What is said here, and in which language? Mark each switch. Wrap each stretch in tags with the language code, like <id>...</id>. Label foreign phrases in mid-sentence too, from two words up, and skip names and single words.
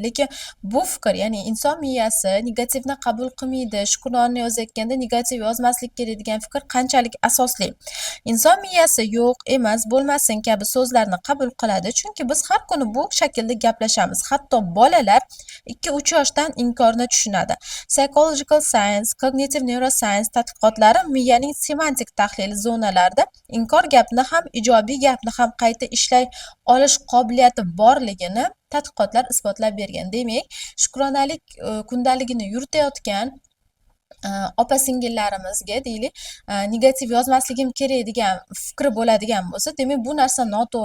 <uz>Lekin bu fikr, ya'ni inson miyasi negativni qabul qilmaydi, shukrona yozayotganda negativ yozmaslik kerak degan fikr qanchalik asosli. Inson miyasi yo'q, emas, bo'lmasin kabi so'zlarni qabul qiladi, chunki biz har kuni bu shaklda gaplashamiz. Hatto bolalar 2-3 yoshdan inkorni tushunadi.</uz> <en>Psychological science, cognitive neuroscience</en> <uz>tadqiqotlari miyaning semantik tahlil zonalarida inkor gapni ham, ijobiy gapni ham qayta ishlay olish qobiliyati borligini tadqiqotlar isbotlab bergan. Demak, shukronalik kundaligini yuritayotgan opa-singillarimizga deylik, negativ yozmasligim kerak degan fikri bo'ladigan bo'lsa, demak bu narsa noto'g'ri.</uz>